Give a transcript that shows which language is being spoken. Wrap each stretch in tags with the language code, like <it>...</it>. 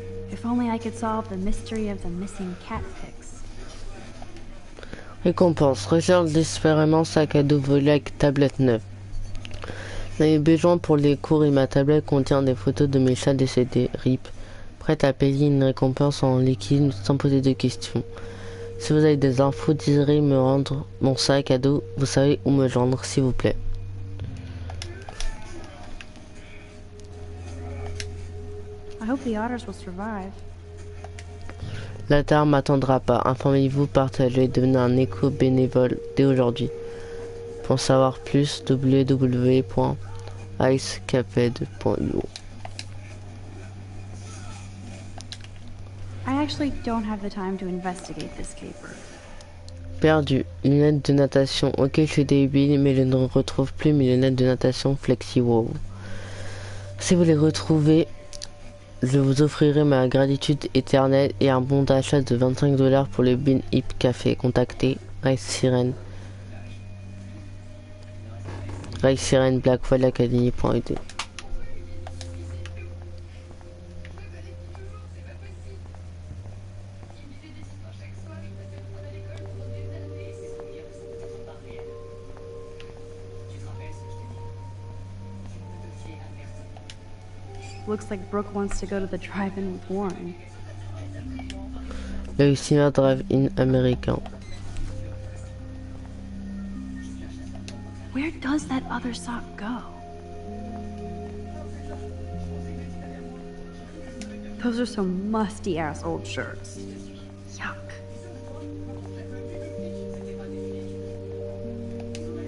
<en>If only I could solve the mystery of the missing cat pics.</en> <fr>Récompense. Recherche désespérément sac à dos volé avec tablette neuve. J'en ai besoin pour les cours et ma tablette contient des photos de mes chats décédés. RIP. Prête à payer une récompense en liquide sans poser de questions. Si vous avez des infos, désirez me rendre mon sac à dos, vous savez où me joindre, s'il vous plaît.</fr> <en>I hope the otters will survive.</en> <fr>La Terre m'attendra pas. Informez-vous, partagez, devenez un éco-bénévole dès aujourd'hui. Pour en savoir plus, www.icecaped.io.</fr> <en>I actually don't have the time to investigate this caper.</en> <fr>Perdu. Lunettes de natation. Ok, je suis débile, mais je ne retrouve plus mes lunettes de natation FlexiWow. Si vous les retrouvez, je vous offrirai ma gratitude éternelle et un bon d'achat de 25 $ pour le Bean Hip Café. Contactez Rice Siren. Rice Siren Blackwell Academy.ed.</fr> <en>Looks like Brooke wants to go to the drive-in with Warren.</en> <fr>Le cinéma drive-in américain.</fr> <en>Where does that other sock go? Those are some musty-ass old shirts. Yuck.</en>